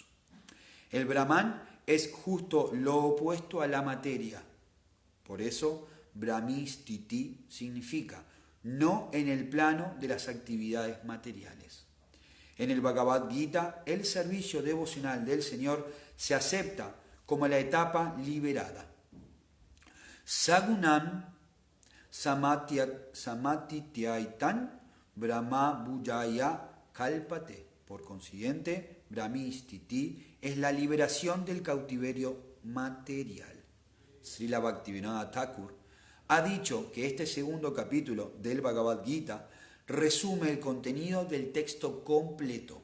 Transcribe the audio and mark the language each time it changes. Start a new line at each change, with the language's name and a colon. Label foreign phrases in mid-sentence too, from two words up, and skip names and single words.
Spanish: El Brahman es justo lo opuesto a la materia. Por eso, Brahmistiti significa no en el plano de las actividades materiales. En el Bhagavad Gita, el servicio devocional del Señor se acepta como la etapa liberada.
Sanskrit: Sagunam samatityaitan brahma bhujaya kalpate.
Spanish: Por consiguiente, Brahmistiti es la liberación del cautiverio material. Srila Bhaktivinoda Thakur ha dicho que este segundo capítulo del Bhagavad Gita resume el contenido del texto completo.